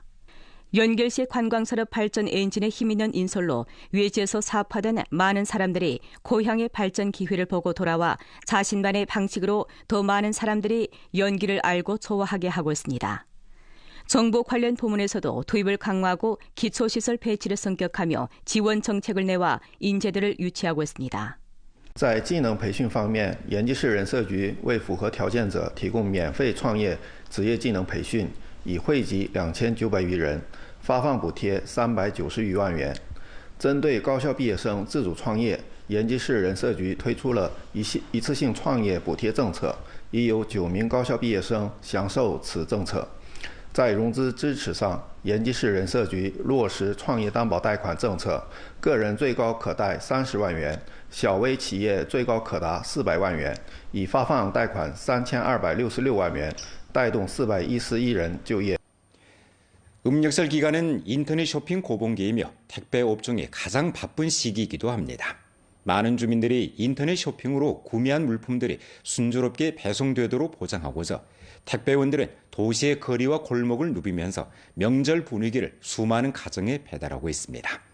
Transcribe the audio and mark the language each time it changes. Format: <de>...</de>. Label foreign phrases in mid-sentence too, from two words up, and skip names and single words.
<ko>연길시 관광산업 발전 엔진에 힘있는 인솔로 외지에서 사업하던 많은 사람들이 고향의 발전 기회를 보고 돌아와 자신만의 방식으로 더 많은 사람들이 연길을 알고 좋아하게 하고 있습니다. 정부 관련 부문에서도 투입을 강화하고 기초시설 배치를 성격하며 지원 정책을 내와 인재들을 유치하고 있습니다.</ko> <zh>在技能培训方面，延吉市人社局为符合条件者提供免费创业职业技能培训，已惠及2900余人，发放补贴390余万元。针对高校毕业生自主创业，延吉市人社局推出了一次性创业补贴政策，已有9名高校毕业生享受此政策。在融资支持上，延吉市人社局落实创业担保贷款政策，个人最高可贷30万元，小微企业最高可达400万元，已发放贷款3266万元，带动411人就业。</zh> <ko>음력설 기간은 인터넷 쇼핑 고봉기이며 택배 업종이 가장 바쁜 시기이기도 합니다. 많은 주민들이 인터넷 쇼핑으로 구매한 물품들이 순조롭게 배송되도록 보장하고자 택배원들은 도시의 거리와 골목을 누비면서 명절 분위기를 수많은 가정에 배달하고 있습니다.</ko>